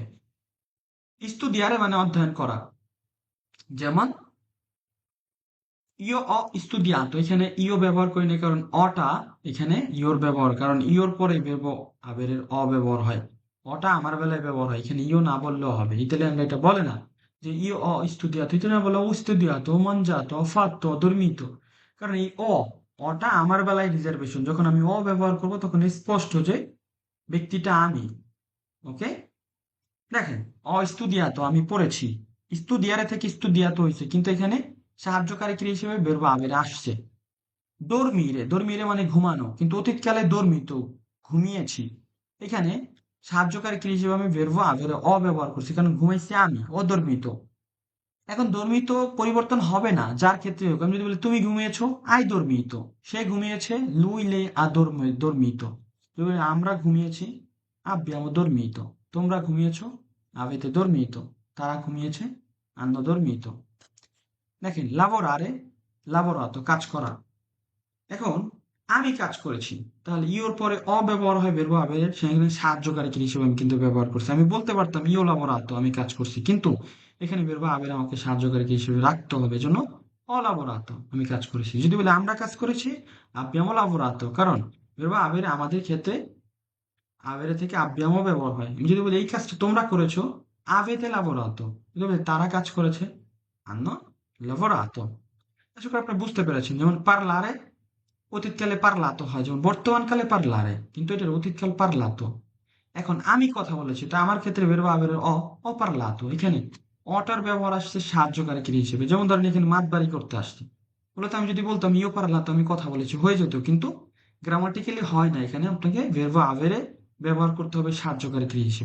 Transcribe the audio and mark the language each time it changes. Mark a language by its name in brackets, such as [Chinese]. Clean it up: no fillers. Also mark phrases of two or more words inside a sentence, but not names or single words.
[Bangla] ইস্তুদিয়ারে মানে অধ্যয়ন করা, যেমন [Italian] io ho studiato, [Bangla] এখানে ইও ব্যবহার করি না, কারণ অটা এখানে ইওর ব্যবহার, কারণ ইওর পরে ভেরবো আবেরের অ ব্যবহার হয়, অটা আমার বেলায় ব্যবহার হয়, এখানে ইও না বললেও হবে। ইতালিয়ানরা এটা বলে না যে [Italian] io ho studiato, [Bangla] ইতালিয়ান বলে [Italian] ho studiato, ho mangiato, ho fatto, ho dormito. [Bangla] কারণ এই অটা আমার বেলায় রিজার্ভেশন, যখন আমি অ ব্যবহার করব তখন স্পষ্ট যে ব্যক্তিটা আমি। ওকে, দেখেন, ইস্তুদিয়াতো আমি পড়েছি, ইস্তুদিয়ারে থেকে ইস্তুদিয়াতো হয়েছে, কিন্তু এখানে সাহায্যকারী ক্রিয়া হিসেবে [Italian] verbo avere [Bangla] আসছে। দর্মিরে, দর্মিরে মানে ঘুমানো, কিন্তু অতীতকালে দর্মিত, ঘুমিয়েছি। এখানে সাহায্যকারী ক্রিয়া হিসেবে আমি [Italian] verbo avere [Bangla] ব্যবহার করছি, কারণ ঘুমাইছি আমি, অদর্মিত। এখন দর্মিত পরিবর্তন হবে না যার ক্ষেত্রে হোক। আমি যদি বলি তুমি ঘুমিয়েছো, [Italian] hai dormito, [Bangla] সে ঘুমিয়েছে, [Italian] lui lei ha dormito. [Bangla] যদি বলি আমরা ঘুমিয়েছি, [Italian] abbiamo dormito, [Bangla] তোমরা ঘুমিয়েছো, [Italian] avete dormito, [Bangla] তারা ঘুমিয়েছে, [Italian] hanno dormito। দেখেন, lavorare, lavorato, [Bangla] কাজ করা। এখন আমি কাজ করেছি, তাহলে ইওর পরে ব্যবহার হয় [Italian] verbo avere, [Bangla] সেখানে সাহায্যকারী হিসেবে আমি কিন্তু ব্যবহার করছি। আমি বলতে পারতাম [Italian] io lavorato, [Bangla] আমি কাজ করছি, কিন্তু এখানে [Italian] verbo avere [Bangla] আমাকে সাহায্যকারী হিসেবে রাখতে হবে, এজন্য [Italian] ho lavorato, [Bangla] আমি কাজ করেছি। যদি বলি আমরা কাজ করেছি, [Italian] abbiamo lavorato, [Bangla] কারণ [Italian] verbo avere [Bangla] আমাদের ক্ষেত্রে avere থেকে abbiamo ব্যবহার হয়। আমি যদি বলি এই কাজটা তোমরা করেছো, [Italian] avete lavorato, [Bangla] যদি বলি তারা কাজ করেছে, [Italian] hanno lavorato। [Bangla] আশা করি আপনারা বুঝতে পেরেছেন। যেমন parlare অতীতকালে পারলাতো হয়, যেমন বর্তমানকালে পারলারে, কিন্তু এটার অতীতকাল পারলাতো। এখন আমি কথা বলেছি, এটা আমার ক্ষেত্রে [Italian] verbo avere ho parlato. [Bangla] এখানে অটার ব্যবহার আসছে সাহায্যকারী ক্রিয়া হিসেবে, যেমন ধরেন এখানে মাত বাড়ি করতে আসছে, বলতো আমি যদি বলতাম [Italian] io parlato, [Bangla] আমি কথা বলেছি, হয়ে যেত, কিন্তু গ্রামাটিক্যালি হয় না, এখানে আপনাকে [Italian] verbo avere [Bangla] ব্যবহার করতে হবে সাহায্যকারী ক্রিয়া হিসেবে।